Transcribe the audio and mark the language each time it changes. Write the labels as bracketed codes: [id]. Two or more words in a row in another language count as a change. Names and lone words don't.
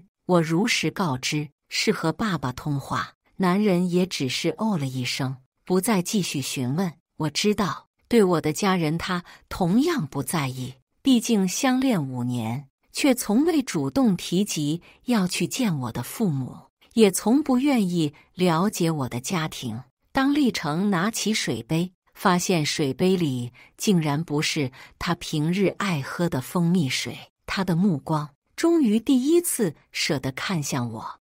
[zh] 我如實告知，是和爸爸通話。男人也只是哦了一聲，不再繼續詢問。我知道，對我的家人他同樣不在意，畢竟相戀5年，卻從未主動提及要去見我的父母，也從不願意了解我的家庭。當立成拿起水杯，發現水杯裡竟然不是他平日愛喝的蜂蜜水，他的目光終於第一次捨得看向我。